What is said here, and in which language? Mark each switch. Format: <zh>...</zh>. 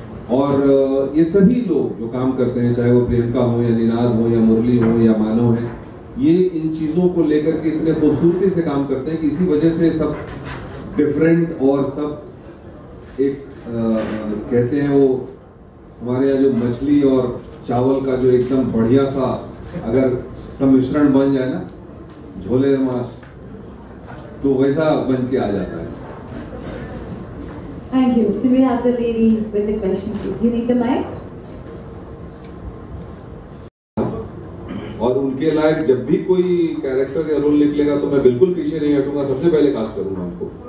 <hi>और ये सभी लोग जो काम करते हैं, चाहे वो प्रियंका हो या निनाद हो या मुरली हो या मानव है, ये इन चीज़ों को लेकर के इतने खूबसूरती से काम करते हैं कि इसी वजह से सब डिफरेंट और सब एक कहते हैं वो हमारे यहाँ जो मछली और चावल का जो एकदम बढ़िया सा अगर सम्मिश्रण बन जाए ना, झोले मास, तो वैसा बन के आ जाता है।</hi> <en>Thank you. Can we have the lady with the question, please? You need the mic?</en> <hi>और उनके लायक जब भी कोई कैरेक्टर या रोल निकलेगा तो मैं बिल्कुल पीछे नहीं हटूंगा, सबसे पहले कास्ट करूंगा उनको।</hi>